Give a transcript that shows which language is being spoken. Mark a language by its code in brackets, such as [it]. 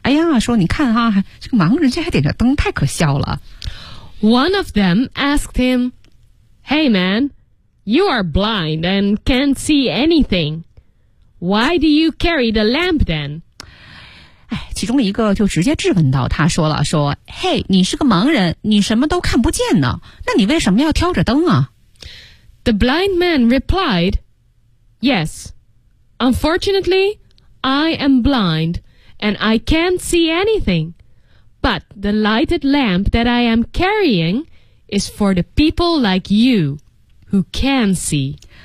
[zh] 哎呀，说你看啊，这个盲人这还点着灯，太可笑了。 [en] One of them asked him, Hey man, you are blind and can't see anything. Why do you carry the lamp then? [zh] 哎，其中一个就直接质问到他说了说 Hey, 你是个盲人你什么都看不见呢那你为什么要挑着灯啊 [en] The blind man replied, Yes, unfortunately, I am blind and I can't see anything. But the lighted lamp that I am carrying is for the people like you who can see.